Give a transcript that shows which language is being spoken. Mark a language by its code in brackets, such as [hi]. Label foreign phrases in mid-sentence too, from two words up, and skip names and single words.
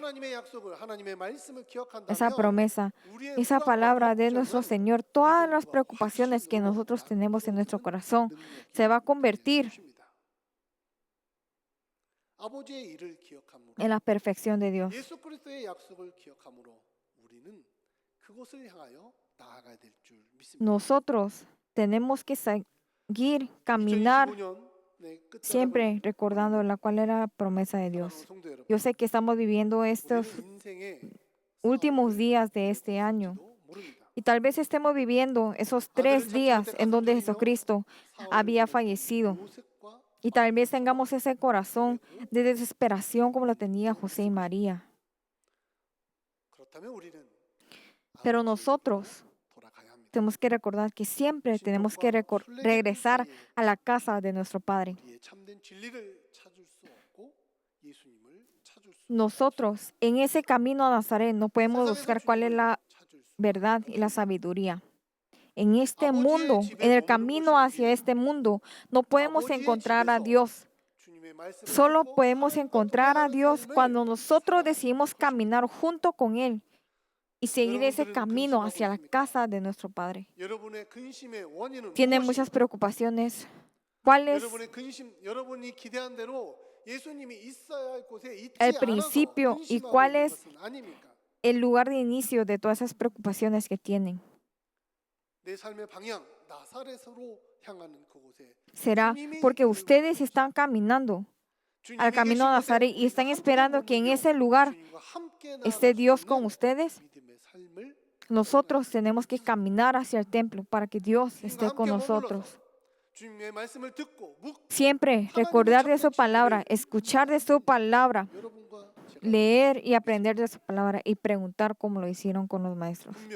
[es] Esa promesa, esa palabra de nuestro Señor, todas las preocupaciones que nosotros tenemos en nuestro corazón, se va a convertir en la perfección de Dios. Nosotros tenemos que seguir, caminar siempre recordando la cual era la promesa de Dios. [ko] 성도 여러분, [es] Yo sé que estamos viviendo estos [ko] 우리는 인생의 [es] últimos días de este año. [ko] 모릅니다. [es] Y tal vez estemos viviendo esos 3 días en donde Jesucristo había fallecido. [ko] 요셉과 [es] Y tal vez tengamos ese corazón de desesperación como lo tenía José y María. [ko] 그렇다면 우리는 [es] Pero nosotros [ko] 돌아가야 합니다. [es] tenemos que recordar que siempre tenemos que regresar a la casa de nuestro Padre. [ko] 우리의 참된 진리를 찾을 수 없고 예수님을 찾을 수 [es] Nosotros en ese camino a Nazaret no podemos [ko] 세상에서 [es] buscar cuál es [ko] 주님을 [es] la [ko] 찾을 수 [es] verdad y la sabiduría. En este mundo, en el camino hacia este mundo, no podemos encontrar a Dios. [ko] 주님의 말씀을 [es] Solo [ko] 듣고 [es] podemos [ko] 하나님과 [es] encontrar a [ko] 동행하는 [es] Dios [ko] 삶을 [es] cuando nosotros [ko] 살아가는 [es] decidimos caminar junto con Él y seguir ese [ko] 여러분들은 [es] camino [ko] 근심하고 [es] hacia la [ko] 있습니까? [es] casa de nuestro Padre. [ko] 여러분의 근심의 원인은 [es] Tienen [ko] 무엇입니까? [es] muchas preocupaciones. ¿Cuál es [ko] 여러분의 근심, 여러분이 기대한 대로 예수님이 있어야 할 곳에 있지 [es] el [ko] 않아서 [es] principio y [ko] 근심하고 [es] cuál [ko] 있는 [es] es [ko] 것은 아닙니까? [es] el lugar de inicio de todas esas preocupaciones que tienen? [ko] 내 삶의 방향 나사렛으로 향하는 그곳에 [es] Será porque ustedes están caminando al camino a Nazaret y están esperando que en ese lugar esté Dios con ustedes. Nosotros tenemos que caminar hacia el templo para que Dios esté con nosotros. Siempre recordar de su palabra, escuchar de su palabra, leer y aprender de su palabra y preguntar como lo hicieron con los maestros.